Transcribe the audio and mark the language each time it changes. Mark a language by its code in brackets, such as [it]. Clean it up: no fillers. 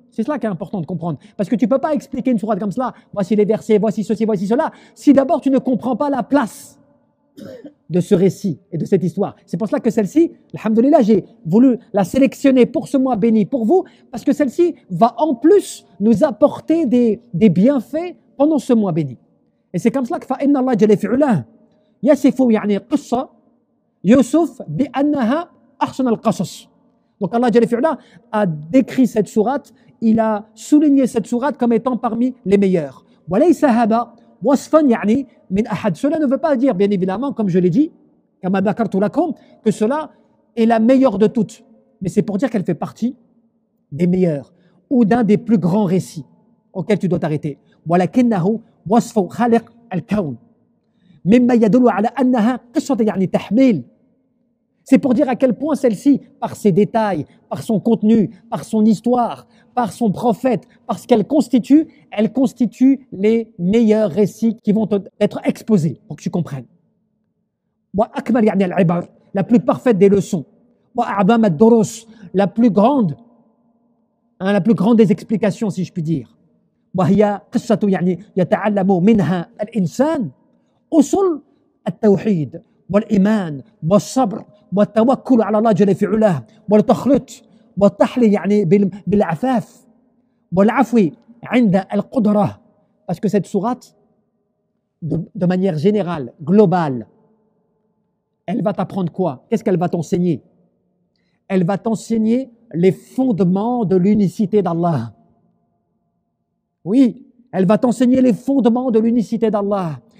[fr] C'est cela qui est important de comprendre. Parce que tu ne peux pas expliquer une sourate comme cela, voici les versets, voici ceci, voici cela, si d'abord tu ne comprends pas la place de ce récit et de cette histoire. C'est pour cela que celle-ci, alhamdoulilah, j'ai voulu la sélectionner pour ce mois béni pour vous, parce que celle-ci va en plus nous apporter des bienfaits pendant ce mois béni. Et c'est comme cela que [ar] فَإِنَّ اللَّهَ جَلَّ فِي عُلَاهُ يَصِفُ يعني قصة يوسف بأنها أحسن القصص. [fr] Donc Allah Jalla fi'ala a décrit cette sourate, il a souligné cette sourate comme étant parmi les meilleures. [ar] وَلَيْسَ هَذَا وَصْفًا يعني من أحد. [fr] Cela ne veut pas dire, bien évidemment, comme je l'ai dit, [ar] كما ذكرت لكم, [fr] que cela est la meilleure de toutes. Mais c'est pour dire qu'elle fait partie des meilleurs ou d'un des plus grands récits auxquels tu dois t'arrêter. [ar] ولكنه وصف خالق الكون مما يدل على أنها قصة يعني تحميل. [fr] C'est pour dire à quel point celle-ci, par ses détails, par son contenu, par son histoire, par son prophète, parce qu'elle constitue, elle constitue les meilleurs récits qui vont être exposés pour que tu comprennes. [ar] وأكمل يعني العبر, [fr] la plus parfaite des leçons. [ar] وأعظم الدروس, [fr] la plus grande des explications si je puis dire. [ar] وهي قصة يعني يتعلم منها الإنسان أصول التوحيد والإيمان والصبر والتوكل على الله جل في علاه والتخلط والتحلي يعني بالعفاف والعفو عند القدرة. [fr] Parce que cette sourate, de manière générale, globale, elle va t'apprendre quoi? Qu'est-ce qu'elle va t'enseigner? Elle va t'enseigner les fondements de l'unicité d'Allah. Oui, elle va t'enseigner les fondements de l'unicité d'Allah.